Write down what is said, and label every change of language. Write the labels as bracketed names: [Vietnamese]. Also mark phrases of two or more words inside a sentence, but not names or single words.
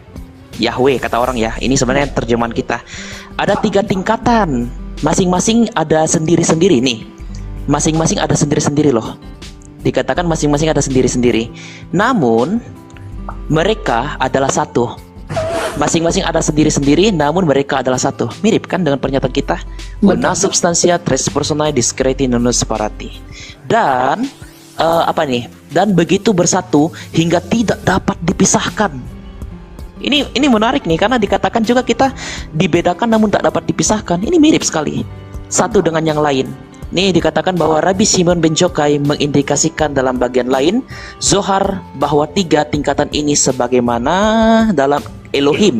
[Indonesian] Yahweh kata orang ya, ini sebenarnya terjemahan kita. Ada 3 tingkatan, masing-masing ada sendiri-sendiri nih. Masing-masing ada sendiri-sendiri loh. Dikatakan masing-masing ada sendiri-sendiri. Namun mereka adalah satu. Masing-masing ada sendiri-sendiri, namun mereka adalah satu. Mirip kan dengan pernyataan kita? [Latin] Una substantia tres personae discreti non separati. [Indonesian] Dan Dan begitu bersatu hingga tidak dapat dipisahkan. Ini menarik nih, karena dikatakan juga kita dibedakan namun tak dapat dipisahkan. Ini mirip sekali satu dengan yang lain. Nih dikatakan bahwa Rabbi Simeon ben Zokai mengindikasikan dalam bagian lain Zohar bahwa 3 tingkatan ini sebagaimana dalam Elohim.